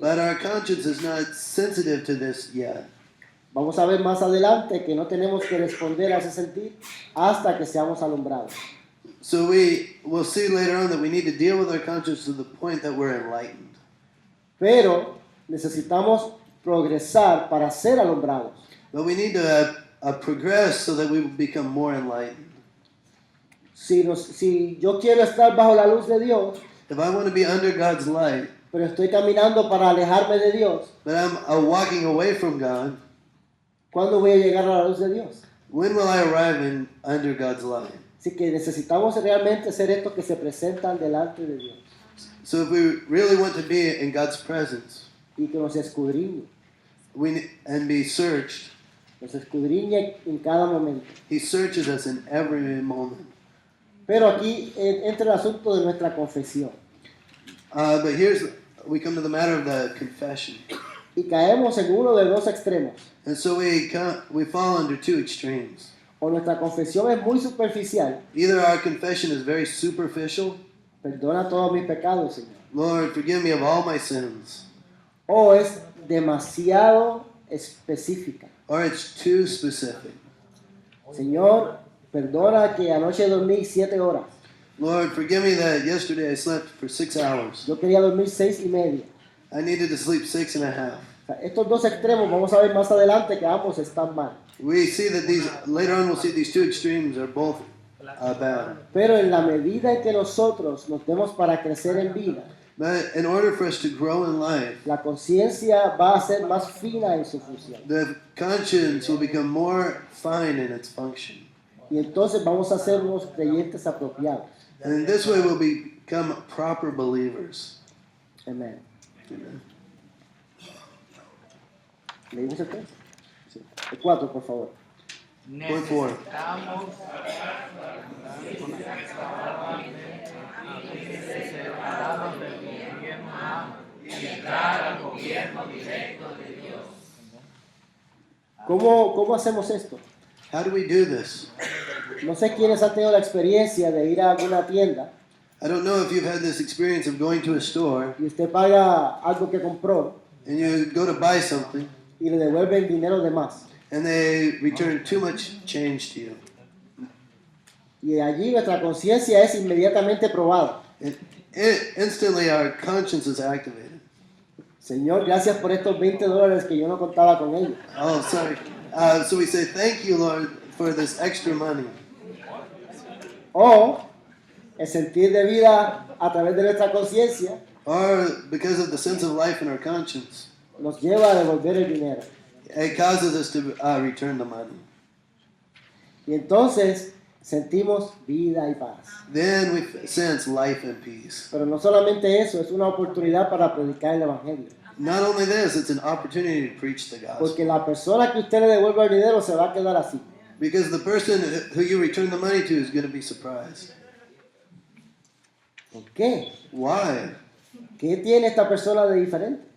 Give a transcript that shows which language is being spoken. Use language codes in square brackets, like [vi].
[en] But our conscience is not sensitive to this yet. [es] Vamos a ver más adelante que no tenemos que responder a ese sentir hasta que seamos alumbrados. [en] So we will see later on that we need to deal with our conscience to the point that we're enlightened. [es] Pero necesitamos progresar para ser alumbrados. [en] But we need to progress so that we will become more enlightened. [es] Si yo quiero estar bajo la luz de Dios, [en] If I want to be under God's light, [es] pero estoy caminando para alejarme de Dios, [en] but I'm walking away from God, [es] ¿cuándo voy a llegar a la luz de Dios? [en] when will I arrive under God's light? [es] Así que necesitamos realmente ser estos que se presentan delante de Dios [en] So if we really want to be in God's presence, [es] y que nos escudriñe, [en] and be searched, [es] nos escudriñe en cada momento. [en] He searches us in every moment. [es] Pero aquí entra el asunto de nuestra confesión [en] But we come to the matter of the confession. [es] y caemos en uno de dos extremos. [en] And so we fall under two extremes. [es] O nuestra confesión es muy superficial, [en] Either our confession is very superficial, [es] perdona todos mis pecados, Señor, [en] Lord, forgive me of all my sins, [es] o es demasiado específica. [en] or it's too specific. [es] Señor, perdona que anoche dormí 7 horas. [en] Lord, forgive me that yesterday I slept for 6 hours. [es] Yo quería dormir 6:30. [en] I needed to sleep 6.5. [es] O sea, estos dos extremos vamos a ver más adelante que ambos están mal. [en] We see that later on we'll see these two extremes are both bad. [es] Pero en la medida en que nosotros nos demos para crecer en vida, [en] But in order for us to grow in life, [es] la conciencia va a ser más fina en su función. [en] the conscience will become more fine in its function. [es] Y entonces vamos a ser unos creyentes apropiados. [en] And in this way we'll become proper believers. [es] Amén. [en] Amen. [es] ¿Leímos el 3? Sí. El 4, por favor. [en] Point 4. [es] ¿Cómo hacemos esto? [en] How do we do this? [es] No sé quiénes han tenido la experiencia de ir a alguna tienda [en] I don't know if you've had this experience of going to a store [es] y usted paga algo que compró [en] and you go to buy something [es] y le devuelven dinero de más. [en] and they return too much change to you. [es] Y allí nuestra conciencia es inmediatamente probada. [en] Instantly our conscience is activated. [es] Señor, gracias por estos $20 que yo no contaba con ellos. [en] Oh, sorry. So we say, thank you, Lord, for this extra money. [es] O el sentir de vida a través de nuestra conciencia [en] Or because of the sense of life in our conscience, [es] nos lleva a devolver el dinero. [en] it causes us to return the money. [es] Y entonces sentimos vida y paz. [en] Then we sense life and peace. [es] Pero no solamente eso, es una oportunidad para predicar el Evangelio. [en] Not only this, it's an opportunity to preach the gospel. [es] Porque la persona que usted le devuelva el dinero se va a quedar así. [en] Because the person who you return the money to is going to be surprised. [es] ¿Por qué? [en] Why? [es] ¿Qué tiene esta persona de diferente?